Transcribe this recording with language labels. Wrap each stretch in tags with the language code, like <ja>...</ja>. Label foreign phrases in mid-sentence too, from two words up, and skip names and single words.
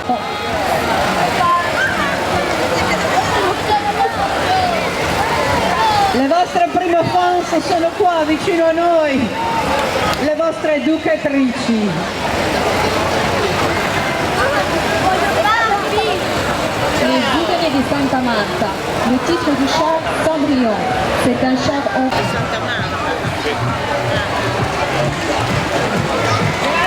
<it>Le vostre prime fans sono qua vicino a noi, le vostre educatrici.</it> <fr>Les Giovani di Santa Marta, le titre du char Cendrillon, c'est un char en... Santa Marta.</fr>